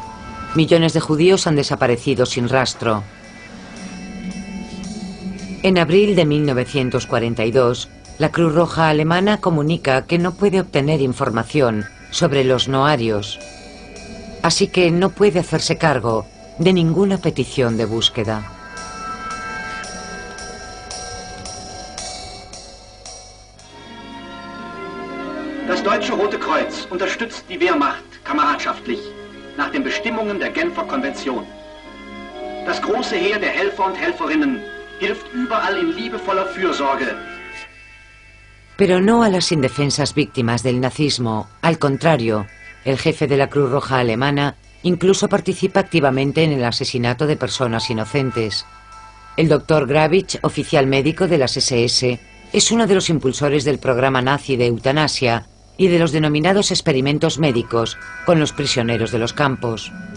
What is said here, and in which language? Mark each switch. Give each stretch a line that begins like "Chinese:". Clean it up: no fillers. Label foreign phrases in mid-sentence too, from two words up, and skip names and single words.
Spanish: Millones de judíos han desaparecido sin rastro. En abril de 1942, la Cruz Roja alemana comunica que no puede obtener información sobre los noarios, así que no puede hacerse cargo de ninguna petición de búsqueda.
German: Das Deutsche Rote Kreuz unterstützt die Wehrmacht kameradschaftlich nach den Bestimmungen der Genfer Konvention. Das große Heer der Helfer und Helferinnen hilft überall in liebevoller Fürsorge.
Spanish: Pero no a las indefensas víctimas del nazismo. Al contrario, el jefe de la Cruz Roja alemana incluso participa activamente en el asesinato de personas inocentes. El doctor Gravitsch, oficial médico de las SS, es uno de los impulsores del programa nazi de eutanasia y de los denominados experimentos médicos con los prisioneros de los campos.